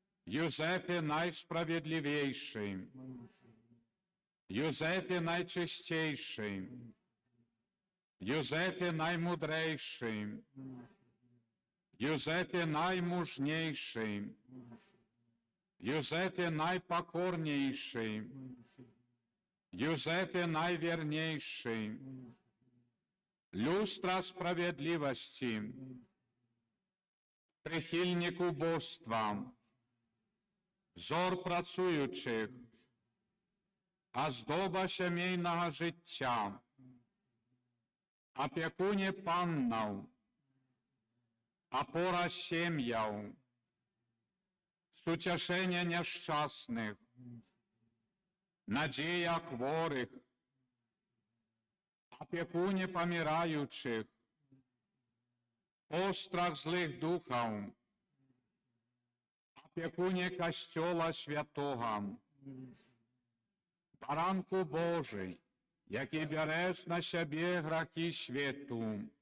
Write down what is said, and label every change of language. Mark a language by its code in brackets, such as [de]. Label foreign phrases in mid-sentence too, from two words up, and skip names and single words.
[pl] Józefie najsprawiedliwiejszy, Józefie najczyściejszy, Józefie najmądrzejszy, Józefie najmużniejszy, Józefie najpokorniejszy, Józefie najwierniejszy, lustra sprawiedliwości, przychylnik ubóstwa, wzór pracujących, [uk] оздоба сімейного життя, опікуне паннов, опора сім'яв, сутішення нещасних, надія хворих, опікуне помираючих, острах злих духов, опікуне Костьола Святого, Баранку Божий, який береш на себе гріхи світу.